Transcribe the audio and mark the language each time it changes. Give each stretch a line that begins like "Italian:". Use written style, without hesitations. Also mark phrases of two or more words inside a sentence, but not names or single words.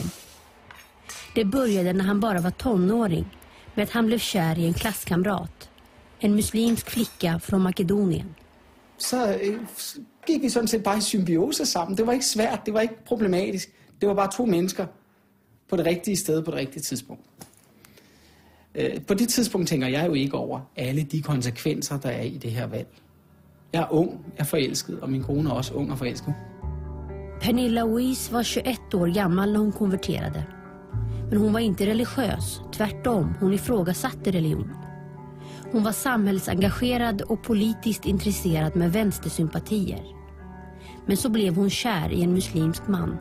Swedish: Det började när han bara var tonåring med att han blev kär i en klasskamrat, en muslimsk flicka från Makedonien.
Danish: Så gik vi sådan set bare i symbiose sammen. Det var ikke svært, det var ikke problematisk. Det var bare to mennesker på det rigtige sted på det rigtige tidspunkt. På det tidspunkt tænker jeg jo ikke over alle de konsekvenser, der er i det her valg. Jeg er ung, jeg er forelsket, og min kone er også ung og forelsket.
Swedish: Pernilla Weiss var 21 år gammal när hon konverterade. Men hon var inte religiös, tvärtom, hon ifrågasatte religion. Hon var samhällsengagerad och politiskt intresserad med vänstersympatier. Men så blev hon kär i en muslimsk man.